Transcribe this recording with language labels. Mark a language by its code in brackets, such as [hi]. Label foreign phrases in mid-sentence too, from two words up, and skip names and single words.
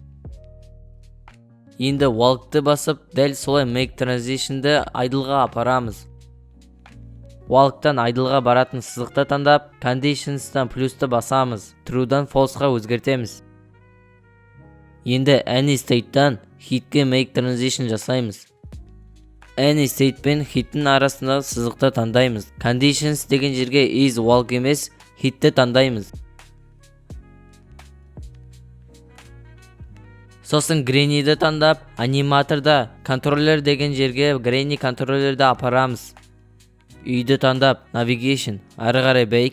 [kk] Енді walk'ты басып, дәл солай [en] make transition'ды [kk] idle'ға апарамыз. Walk'тан idle'ға баратын сызықты таңдап, conditions'тан плюсті басамыз. True'дан false'ға өзгертеміз. Енді [en] any state'тан [kk] hit'ке [en] make transition [kk] жасаймыз. [en] Any state [kk] пен hit'in арасындағы сызықты таңдаймыз. Conditions деген жерге [en] is walk [kk] емес, hit'ті таңдаймыз. Сосын Granny'ді таңдап, аниматорда controller деген жерге Granny controller'ді апарамыз. Үйді таңдап, navigation, ары қарай bake.